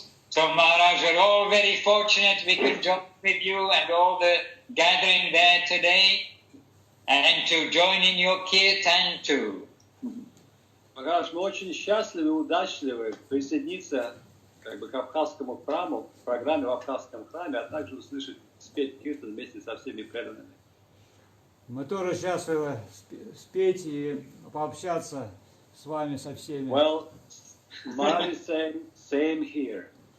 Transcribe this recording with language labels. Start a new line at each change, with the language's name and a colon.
English: So Maharaj, we're all very fortunate we could join with you and all the gathering there today and to join in your kirtan too.
Russian: Махарадж, мы очень счастливы и удачливы присоединиться к Абхазскому храму, в программе в Абхазском храме, а также услышать, спеть киртан вместе со всеми преданными. Мы тоже счастливы спеть и пообщаться с вами, со всеми.
English: Well, Maharaj is saying, same here.